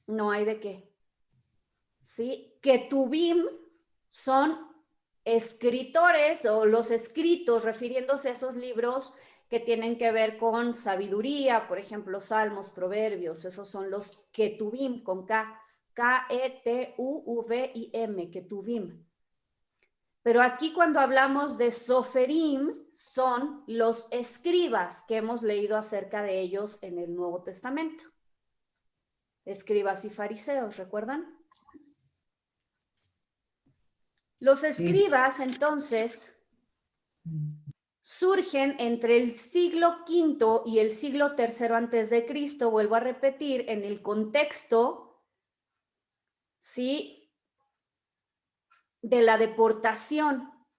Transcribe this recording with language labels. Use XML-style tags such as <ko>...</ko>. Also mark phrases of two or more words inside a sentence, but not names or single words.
<es>No hay de qué. ¿Sí? Ketubim son escritores o los escritos, refiriéndose a esos libros que tienen que ver con sabiduría, por ejemplo, Salmos, Proverbios, esos son los Ketubim con K, K-E-T-U-V-I-M, Ketubim. Pero aquí cuando hablamos de Soferim, son los escribas que hemos leído acerca de ellos en el Nuevo Testamento. Escribas y fariseos, ¿recuerdan? Los escribas, entonces, surgen entre el siglo V y el siglo III antes de Cristo, vuelvo a repetir, en el contexto, ¿sí?, de la deportación.</es>